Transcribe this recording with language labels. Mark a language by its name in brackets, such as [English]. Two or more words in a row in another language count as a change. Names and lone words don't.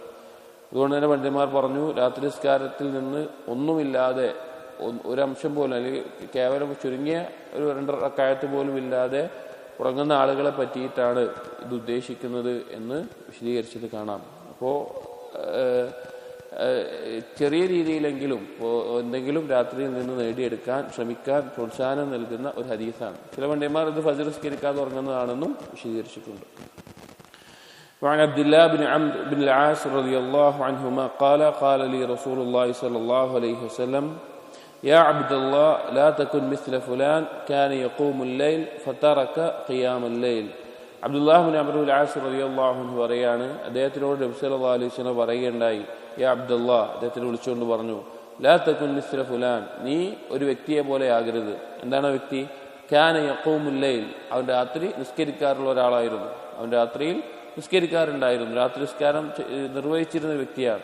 [Malayalam] അതുകൊണ്ട് തന്നെ പണ്ഡിതന്മാർ പറഞ്ഞു, രാത്രി നിസ്കാരത്തിൽ നിന്ന് ഒന്നുമില്ലാതെ ഒരംശം പോലും അല്ലെങ്കിൽ കേവലം ചുരുങ്ങിയ ഒരു 2 റക്അത്ത് പോലും ഇല്ലാതെ ഉറങ്ങുന്ന ആളുകളെ പറ്റിയിട്ടാണ് ഇത് ഉദ്ദേശിക്കുന്നത് എന്ന് വിശദീകരിച്ചത് കാണാം. അപ്പോൾ ചെറിയ രീതിയിലെങ്കിലും എന്തെങ്കിലും രാത്രിയിൽ നിന്ന് നേടിയെടുക്കാൻ ശ്രമിക്കാൻ പ്രോത്സാഹനം നൽകുന്ന ഒരു ഹദീസാണ്. ചില പണ്ഡിതന്മാർ ഇത് ഫജ്ർ നിസ്കരിക്കാതെ ഉറങ്ങുന്നതാണെന്നും വിശദീകരിച്ചിട്ടുണ്ട്. [Arabic] وعن عبد الله بن عمرو بن العاص رضي الله عنهما قال قال لي رسول الله صلى الله عليه وسلم يا عبد الله لا تكن مثل فلان كان يقوم الليل فترك قيام الليل. [Malayalam] അബ്ദുല്ലാഹ് ബിൻ അംർ ബിൻ ആസ് [Arabic] رضي الله عنه [Malayalam] പറയാണ്, അദ്ദേഹത്തിനോട് നബി [Arabic] صلى الله عليه وسلم [Malayalam] പറയുകയുണ്ടായി, [Arabic] يا عبد الله, [Malayalam] അദ്ദേഹത്തിനെ വിളിച്ചുകൊണ്ട് പറഞ്ഞു, [Arabic] لا تكن مثل فلان, [Malayalam] നീ ഒരു വ്യക്തിയെ പോലെ ആകരുത്. എന്താണ് വ്യക്തി? [Arabic] كان يقوم الليل, [Malayalam] അവൻ രാത്രി നിസ്കരിക്കാറുള്ള ഒരാളായിരുന്നു, അവൻ രാത്രിയിൽ നിസ്കരിക്കാറുണ്ടായിരുന്നു, രാത്രി നിസ്കാരം നിർവഹിച്ചിരുന്ന വ്യക്തിയാണ്.